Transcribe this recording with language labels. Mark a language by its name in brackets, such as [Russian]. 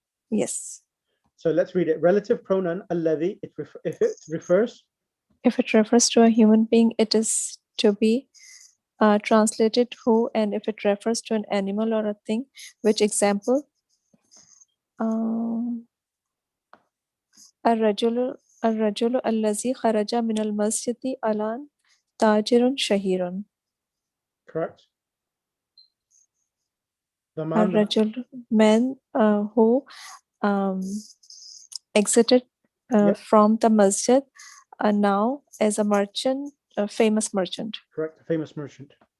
[English] Yes. So let's read it. Relative pronoun alladhi, if it refers. If it refers to a human being, it is to be translated who, and if it refers to an animal or a thing, which example? [Arabic] الرجل الذي خرج من المسجد الآن تاجر شهير. [English] Correct. The man. الرجل man who exited from the masjid now as a merchant, a famous merchant. Correct. A famous merchant.